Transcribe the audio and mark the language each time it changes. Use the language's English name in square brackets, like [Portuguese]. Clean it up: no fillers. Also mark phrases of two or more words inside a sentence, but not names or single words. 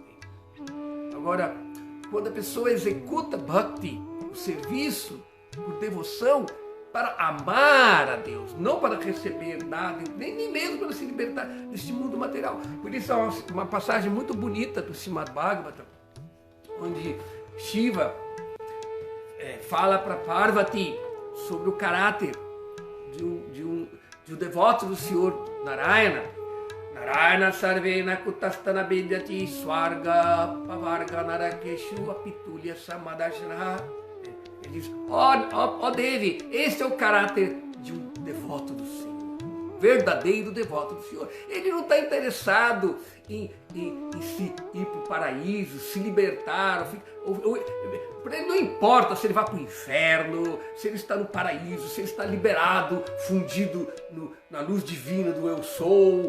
[Portuguese] Agora, quando a pessoa executa bhakti, o serviço por devoção, para amar a Deus, não para receber nada, nem mesmo para se libertar deste mundo material. Por isso há uma passagem muito bonita do Srimad Bhagavatam, onde Shiva fala para Parvati sobre o caráter de um devoto do Senhor Narayana. [Sanskrit] नारायण सर्वेन कुतस्तन बेद्यति स्वर्ग पवर्ग नरकेषु अपितुल्य समदशन. [Portuguese] Ele diz, ó Devi, esse é o caráter de um devoto do Senhor, verdadeiro devoto do Senhor. Ele não está interessado em ir para o paraíso, se libertar. Para ele não importa se ele vai para o inferno, se ele está no paraíso, se ele está liberado, fundido na luz divina do Eu Sou.